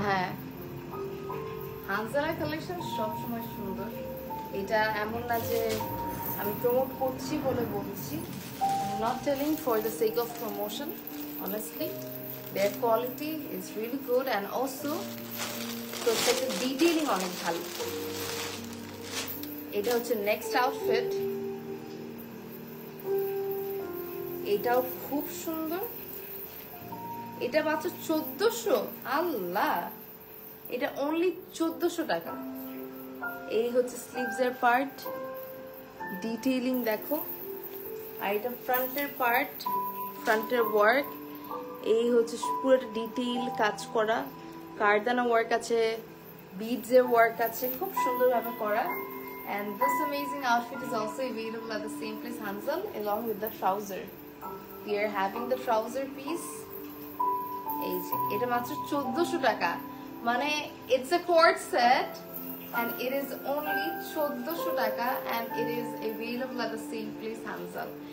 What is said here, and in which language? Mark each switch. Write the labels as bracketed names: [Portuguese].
[Bangla] হ্যাঁ, হানজালের কালেকশন সবসময় সুন্দর। এটা এমন না যে আমি প্রমোট করছি বলে বলছি। [English] I'm not telling for the sake of promotion. Honestly, their quality is really good and also [Bangla] প্রত্যেকটা ডিটেইলিং অনেক ভালো। এটা হচ্ছে নেক্সট আউটফিট। এটাও খুব সুন্দর। এটা মাত্র 1400। আল্লাহ, এটা অনলি 1400 টাকা। এই হচ্ছে স্লিভস এর পার্ট, ডিটেইলিং দেখো। আর এটা ফ্রন্টের পার্ট, ফ্রন্টের ওয়ার্ক। এই হচ্ছে পুরোটা ডিটেইল কাজ করা, কারদানা ওয়ার্ক আছে, বিডস এর ওয়ার্ক আছে, খুব সুন্দরভাবে করা। [English] And this amazing outfit is also available at the same place, Hansal, along with the trouser. We are having the trouser piece. [Bangla] এই যে এটা মাত্র 1400 টাকা। [English] মানে it's a cord set and it is only 1400 টাকা and it is available at the same place, Hansal.